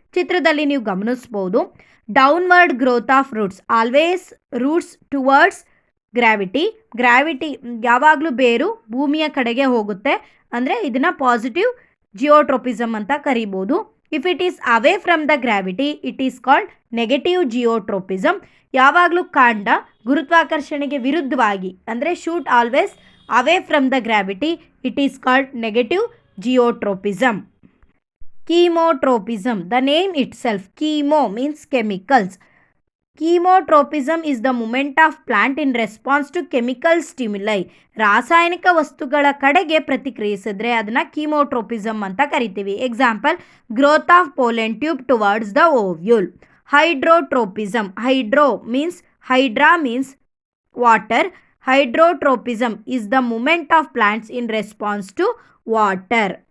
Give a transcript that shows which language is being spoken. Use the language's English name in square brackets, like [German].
[Kannada] ಚಿತ್ರದಲ್ಲಿ ನೀವು ಗಮನಿಸ್ಬೋದು, [English] downward growth of roots, always roots towards gravity [Kannada] ಯಾವಾಗಲೂ ಬೇರು ಭೂಮಿಯ ಕಡೆಗೆ ಹೋಗುತ್ತೆ, ಅಂದರೆ ಇದನ್ನು ಪಾಸಿಟಿವ್ ಜಿಯೋಟ್ರೋಪಿಸಮ್ ಅಂತ ಕರಿಬೋದು. [English] If it is away from the gravity it is called negative geotropism. [Kannada] ಯಾವಾಗಲೂ ಕಾಂಡ ಗುರುತ್ವಾಕರ್ಷಣೆಗೆ ವಿರುದ್ಧವಾಗಿ, ಅಂದರೆ [English] Shoot always away from the gravity, it is called negative geotropism. Chemotropism, the name itself, chemo means chemicals. Chemotropism is the movement of plant in response to chemical stimuli. [Kannada] ರಾಸಾಯನಿಕ ವಸ್ತುಗಳ ಕಡೆಗೆ ಪ್ರತಿಕ್ರಿಯಿಸಿದ್ರೆ ಅದನ್ನ ಕೀಮೋಟ್ರೋಪಿಸಮ್ ಅಂತ ಕರಿತೀವಿ. [English] Example, growth of pollen tube towards the ovule. Hydrotropism, hydra means water. Hydrotropism is the movement of plants in response to water.